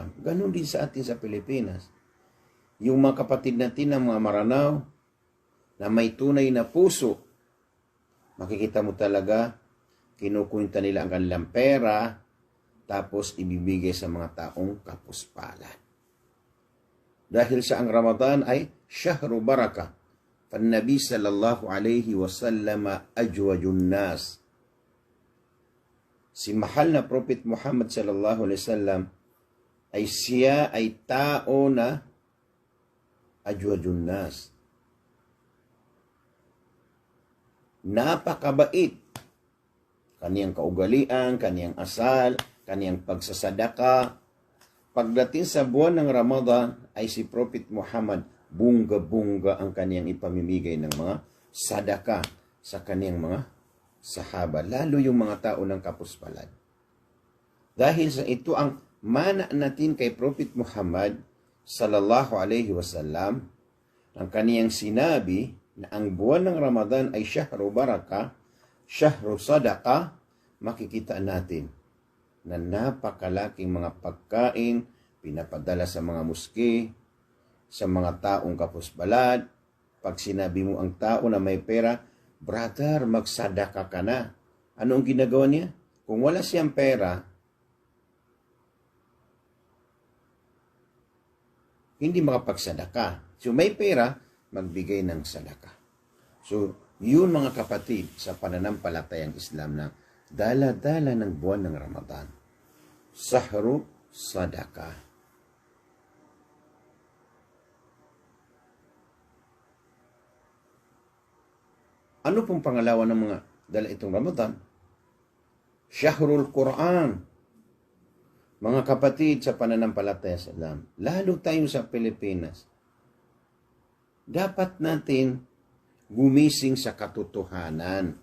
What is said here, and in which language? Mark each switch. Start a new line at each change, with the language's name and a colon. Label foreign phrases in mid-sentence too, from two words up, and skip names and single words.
Filipino: Ganon din sa atin sa Pilipinas. Yung mga kapatid natin ng mga Maranao na may tunay na puso, makikita mo talaga, kinukunta nila ang kanilang pera, tapos ibibigay sa mga taong kapuspalad. Dahil sa ang Ramadan ay
Arabic: شهر بركة. فالنبي صلى الله عليه وسلم أجود الناس.
Filipino: Si mahal na Prophet Muhammad
Arabic: صلى الله عليه وسلم
Filipino: ay siya ay tao na
Arabic: أجود الناس.
Filipino: Napakabait. Kaniyang kaugalian, kaniyang asal, kaniyang pagsasadaka. Pagdating sa buwan ng Ramadan ay si Prophet Muhammad bunga-bunga ang kaniyang ipamimigay ng mga sadaka sa kaniyang mga sahaba, lalo yung mga tao ng kapuspalad. Dahil sa ito ang mana natin kay Prophet Muhammad
Arabic: صلى الله عليه وسلم,
Filipino: ang kaniyang sinabi na ang buwan ng Ramadan ay
Arabic: شهر بركة، شهر صدقة,
Filipino: makikita natin na napakalaking mga pagkain pinapadala sa mga muski, sa mga taong kapusbalad. Pag sinabi mo ang tao na may pera, brother, magsadaka ka na. Ano ang ginagawa niya? Kung wala siyang pera, hindi makapagsadaka. So may pera, magbigay ng sadaka. So yun mga kapatid sa pananampalatayang Islam na dala-dala ng buwan ng Ramadan.
Arabic: شهر صدقة.
Filipino: Ano pong pangalawa ng mga dala itong Ramadan?
Arabic: شهر القرآن.
Filipino: Mga kapatid sa pananampalataya sa Islam, lalo tayo sa Pilipinas, dapat natin gumising sa katotohanan.